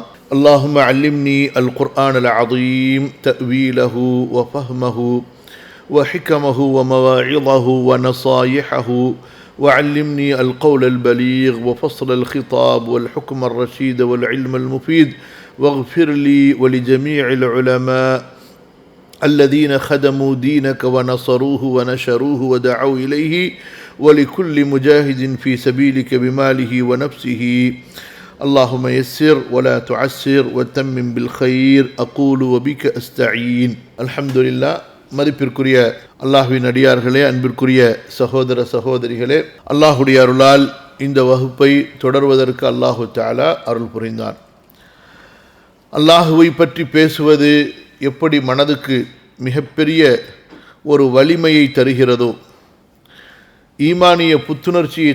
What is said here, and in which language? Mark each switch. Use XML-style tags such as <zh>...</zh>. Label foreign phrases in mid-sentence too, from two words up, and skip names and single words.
<ar>اللهم علمني القرآن العظيم تأويله وفهمه وحكمه ومواعظه ونصايحه، وعلمني القول البليغ وفصل الخطاب والحكم الرشيد والعلم المفيد، واغفر لي ولجميع العلماء الذين خدموا دينك ونصروه ونشروه ودعوا إليه، ولكل مجاهد في سبيلك بماله ونفسه. اللهم يسر ولا تعسر وتمم بالخير. أقول وبك أستعين. الحمد لله.</ar> <ta>மதிப்பிற்குரிய அல்லாஹ்வின் அடியார்களே, அன்பிற்குரிய சகோதர சகோதரிகளே, அல்லாஹுடைய அருளால் இந்த வகுப்பை தொடர்வதற்கு</ta> <ar>الله تعالى</ar> <ta>அருள் புரிந்தான். அல்லாஹுவை பற்றி பேசுவது எப்படி மனதுக்கு மிகப்பெரிய ஒரு வலிமையை தருகிறதோ, ஈமானிய புத்துணர்ச்சியை</ta>